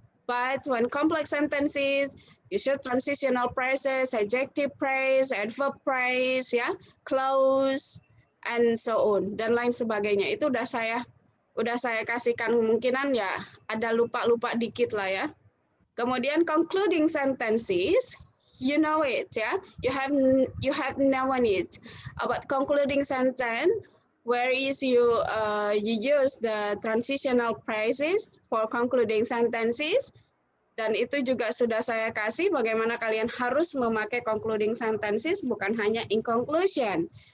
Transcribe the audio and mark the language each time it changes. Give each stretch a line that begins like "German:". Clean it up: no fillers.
English: But when complex sentences, you should transitional phrases, adjective phrase, adverb phrase, yeah, clause, and so on,
Indonesian: dan lain sebagainya. Itu udah saya kasihkan, kemungkinan ya ada lupa-lupa dikit lah ya.
English: Kemudian concluding sentences, you know it ya. You have known it about concluding sentence, where is you use the transitional phrases for concluding sentences.
Indonesian: Dan itu juga sudah saya kasih bagaimana kalian harus memakai concluding sentences, bukan hanya
English: in conclusion.